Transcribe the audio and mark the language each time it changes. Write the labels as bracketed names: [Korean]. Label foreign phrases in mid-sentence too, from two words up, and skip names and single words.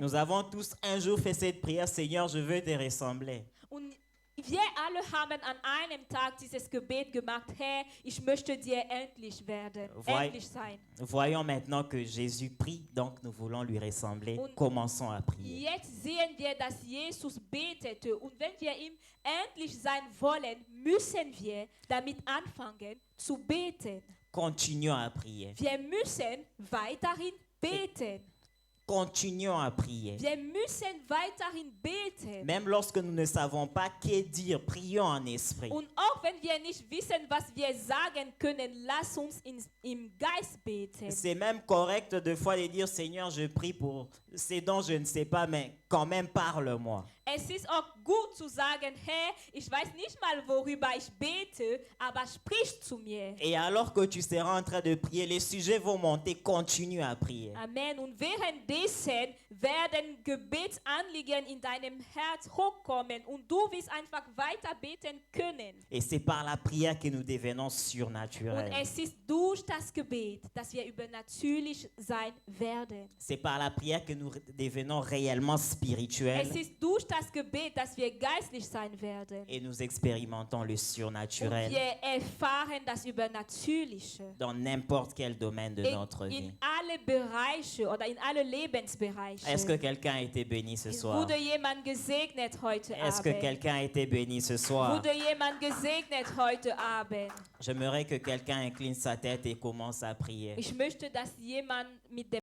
[French] Nous avons tous un jour fait cette prière: Seigneur, je veux te ressembler. [German] Und wir alle haben an einem Tag dieses Gebet gemacht: Herr, ich möchte dir ähnlich werden, ähnlich sein. [French] Voyons maintenant que Jésus prie, donc nous voulons lui ressembler. [German] Und [French] Commençons à prier. [German] Jetzt sehen wir, dass Jesus betete, und wenn wir ihm ähnlich sein wollen, müssen wir damit anfangen zu beten. [French] Continuons à prier. [German] Wir müssen weiterhin beten. [French] Continuons à prier. [German] Wir müssen weiterhin beten. [French] Même lorsque nous ne savons pas que dire, prions en esprit. [German] Und auch wenn wir nicht wissen, was wir sagen können, lass uns im Geist beten. [French] C'est même correct de fois de dire: Seigneur, je prie pour ce dont je ne sais pas, mais quand même parle-moi. [German] Es ist auch gut zu sagen, Herr, ich weiß nicht mal, worüber ich bete, aber sprich zu mir. [French] Et alors que tu seras en train de prier, les sujets vont monter, continue à prier. Amen. [German] Und währenddessen werden Gebetsanliegen in deinem Herz hochkommen und du wirst einfach weiter beten können. [French] Et c'est par la prière que nous devenons [German] Und [French] surnaturels. [German] es ist durch das Gebet, dass wir übernatürlich sein werden. [French] C'est par la prière que nous devenons réellement spirituels [German] Es ist durch das Gebet, dass wir geistlich sein werden. [French] et nous expérimentons le [German] Und [French] surnaturel [German] wir erfahren das Übernatürliche [French] dans n'importe quel domaine de notre vie. [German] in alle Bereiche oder in alle Lebensbereiche. [French] Est-ce que quelqu'un a été béni ce soir? [German] Wurde jemand gesegnet heute [French] Est-ce que [German] Abend? [French] quelqu'un a été béni ce soir? [German] Wurde jemand gesegnet heute Abend? [French] J'aimerais que quelqu'un incline sa tête et commence à prier. [German] Ich möchte, dass jemand mit dem